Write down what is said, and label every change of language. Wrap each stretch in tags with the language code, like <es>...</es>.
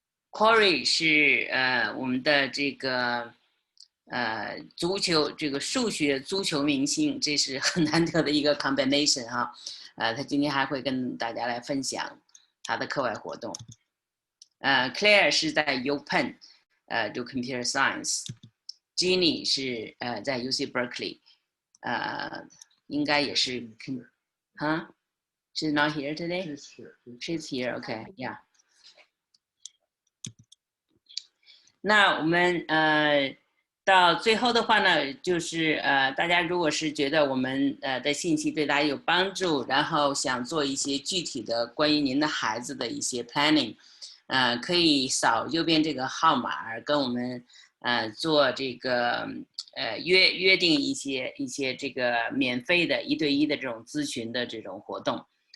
<zh>Cory 是我们的这个足球这个数学足球明星，这是很难得的一个 combination 哈。他今天还会跟大家来分享他的课外活动。 Claire 是在 UPenn 读 Computer Science。Jeannie 是在 UC Berkeley， 应该也是</zh> <en>She's not here today? She's here, okay, yeah.</en> <zh>那我们到最后的话呢，就是大家如果是觉得我们的信息对大家有帮助，然后想做一些具体的关于您的孩子的一些 planning， 可以扫右边这个号码跟我们做这个约定一些这个免费的1对1的这种咨询的这种活动。</zh>